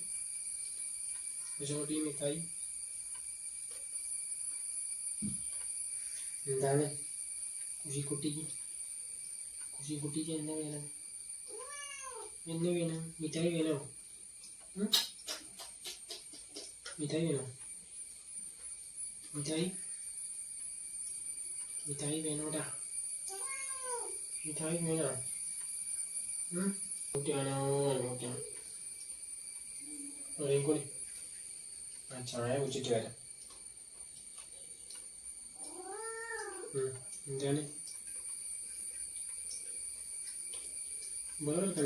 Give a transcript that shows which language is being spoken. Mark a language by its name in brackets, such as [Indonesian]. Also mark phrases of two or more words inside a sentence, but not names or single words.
[Malayalam] കുശൻകുട്ടി മിഠായി എന്താണ് കുഷിക്കുട്ടിക്ക് എന്താ വേണം? [Tamil] என்ன வேணும்? மிட்டாய் வேணும்? மிட்டாய் வேணும்? மிட்டாய் வேணும்டா. [Malayalam] മിഠായി വേണം? കുട്ടിയാണോ? കുട്ടിയാണ്. കൂടി ചായ കുടിച്ചിട്ട് വരാം. എന്താണ് വേറെ വെക്കണ്ട.